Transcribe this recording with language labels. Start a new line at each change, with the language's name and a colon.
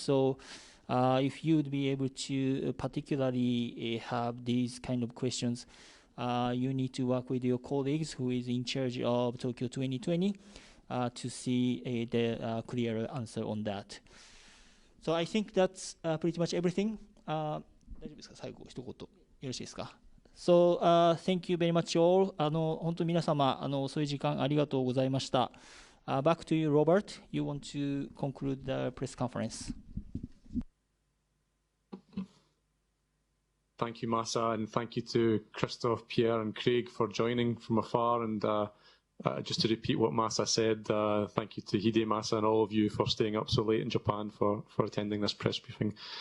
English: So if you would be able to particularly have these kind of questions, you need to work with your colleagues who is in charge of Tokyo 2020 to see the clear answer on that. So I think that's pretty much everything.
Japanese: 大丈夫ですか？最後一言よろしいですか？
English: So thank you very much all.
Japanese: 本当に皆様そういう時間ありがとうございました。
English: Back to you, Robert. You want to conclude the press conference? Thank you, Masa, and thank you to Christophe, Pierre, and Craig for joining from afar. And just to repeat what Masa said, thank you to Hidemasa and all of you for staying up so late in Japan for attending this press briefing.